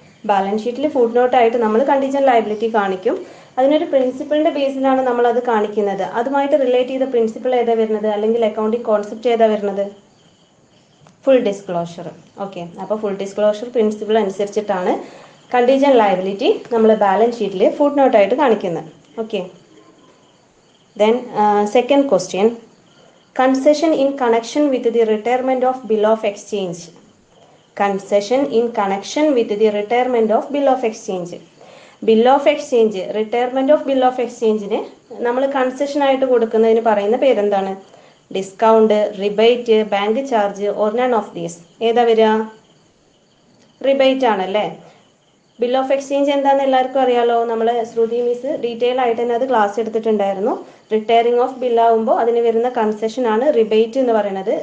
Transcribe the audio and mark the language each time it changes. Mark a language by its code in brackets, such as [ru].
[ml] Balance ഷീറ്റിൽ food നോട്ടായിട്ട് നമ്മൾ contingent liability കാണിക്കും. അതിനൊരു പ്രിൻസിപ്പിളിൻ്റെ ബേസിലാണ് നമ്മൾ അത് കാണിക്കുന്നത്. അതുമായിട്ട് റിലേറ്റ് ചെയ്ത പ്രിൻസിപ്പിൾ ഏതാ വരുന്നത്, അല്ലെങ്കിൽ അക്കൗണ്ടിങ് കോൺസെപ്റ്റ് ഏതാ വരുന്നത്? Full disclosure. ഓക്കെ, അപ്പോൾ ഫുൾ ഡിസ്ക്ലോഷർ പ്രിൻസിപ്പിൾ അനുസരിച്ചിട്ടാണ് കണ്ടീജൻറ്റ് ലയബിലിറ്റി നമ്മൾ ബാലൻസ് ഷീറ്റിൽ ഫുഡ് നോട്ടായിട്ട് കാണിക്കുന്നത്. [en] Okay, then second question, concession in connection with the retirement of bill of exchange. Concession in connection with the retirement of bill of exchange. Bill of exchange, retirement of bill of [ml] exchangeനെ നമ്മൾ concession ആയിട്ട് കൊടുക്കുന്നതിന് പറയുന്ന പേരെന്താണ്? Discount, rebate, bank charge [en] Or none of these. [ml] ഏതാ വരിക? Rebate ആണല്ലേ. Bill of exchange എന്താണെന്ന് എല്ലാവർക്കും അറിയാലോ. നമ്മൾ ശ്രുതി മിസ് ഡീറ്റെയിൽ ആയിട്ട് തന്നെ അത് ക്ലാസ് എടുത്തിട്ടുണ്ടായിരുന്നു. റിട്ടയറിംഗ് ഓഫ് ബില്ലാവുമ്പോൾ അതിന് വരുന്ന കൺസെഷൻ ആണ് റിബേറ്റ് എന്ന് പറയുന്നത്.